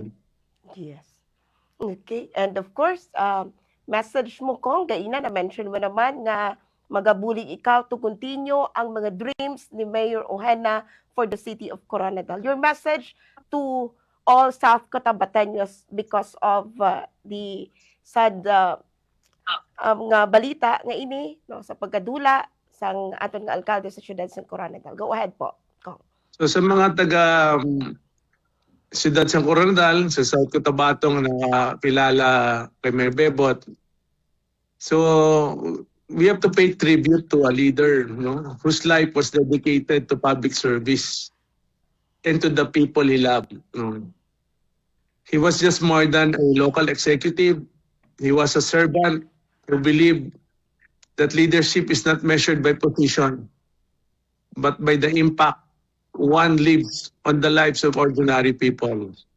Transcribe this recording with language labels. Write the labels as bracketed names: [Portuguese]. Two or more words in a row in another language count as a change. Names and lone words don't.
[Hiligaynon] Yes. Okay. [English] And of course, [Hiligaynon] message mo kong gaina na mention mo naman nga magabulig ikaw [English] to continue [Hiligaynon] ang mga dreams ni Mayor Ojena [English] for the city of Coronadal. Your message to all [Hiligaynon] South Cotabateños [English] because of the sad [Hiligaynon] nga balita nga ini, no, sa pagkadula sang aton nga alkalde sa siyudad sa Coronadal. [English] Go ahead po. [Hiligaynon] So sa mga taga siyudad sa Coronadal, sa South Cotabato na nakakilala kay Mayor Bebot, [English] so we have to pay tribute to a leader, no, whose life was dedicated to public service and to the people he loved. No. He was just more than a local executive. He was a servant who believed that leadership is not measured by position, but by the impact one leaves on the lives of ordinary people.